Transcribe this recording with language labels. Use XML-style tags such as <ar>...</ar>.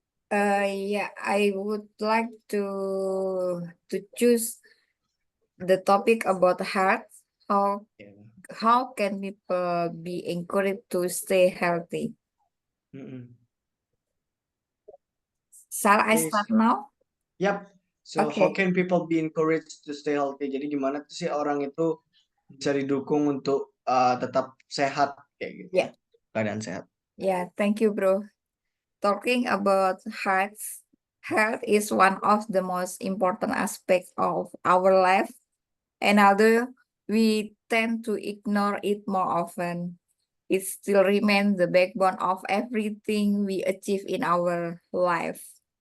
<en>Yeah, I would like to choose the topic about health. How can people be encouraged to stay healthy? Shall I Yes. start now? Yep. So how Okay. can people be encouraged to stay healthy?</en> <id>Jadi gimana tuh sih orang itu bisa didukung untuk tetap sehat kayak gitu?</id> <en>Yeah.</en> <id>Keadaan sehat.</id> <en>Yeah, thank you, bro. Talking about health is one of the most important aspects of our life, and although we tend to ignore it more often, it still remains the backbone of everything we achieve in our life.</en>